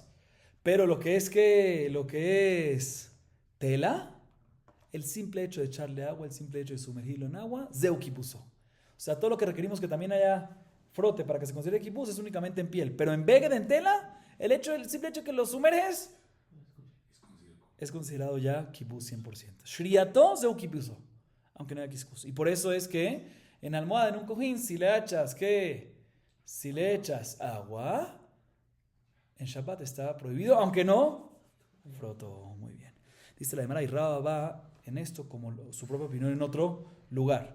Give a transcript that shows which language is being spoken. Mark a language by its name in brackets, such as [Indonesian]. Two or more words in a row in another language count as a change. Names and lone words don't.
[Spanish] Pero lo que es tela, el simple hecho de echarle agua, el simple hecho de sumergirlo en agua, [Hebrew] זהו כיבוסו. [Spanish] O sea, todo lo que requerimos que también haya frote para que se considere kibuz es únicamente en piel. Pero en beged, en tela, el simple hecho que lo sumerges es considerado ya kibuz 100%. [Hebrew] שרייתו זהו כיבוסו, [Spanish] aunque no haya kiskus. Y por eso es que en almohada, en un cojín, si le echas agua, en Shabbat está prohibido, aunque no frotó. Muy bien. Dice la Gemara, y Raba va en esto como su propia opinión en otro lugar.